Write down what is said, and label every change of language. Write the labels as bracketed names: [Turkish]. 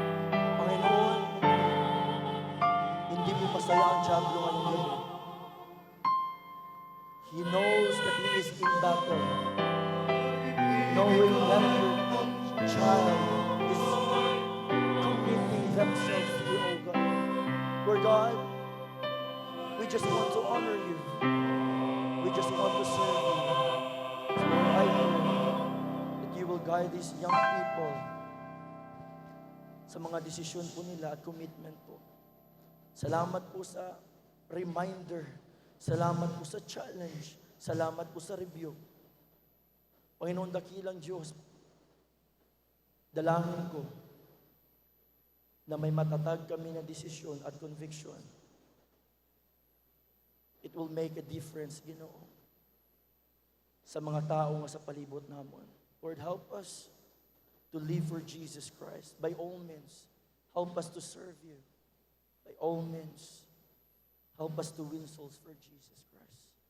[Filipino] Panginoon, hindi mo masaya ang Diablo ngayong gabi. [English] He knows that he is in battle. Knowing that your child is committing themselves to you, O God. Lord God, we just want to honor you. We just want to serve you. So Lord, I pray that you will guide these young people [Filipino] sa mga desisyon po nila at commitment po. Salamat po sa reminder. Salamat po sa challenge. Salamat po sa review. Panginoon, dakilang Diyos, dalangin ko na may matatag kami na desisyon at conviction. [English] It will make a difference, [Hiligaynon] Ginoo, sa mga tao nga sa palibot namon. [English] Lord, help us to live for Jesus Christ. By all means, help us to serve you. By all means, help us to win souls for Jesus Christ.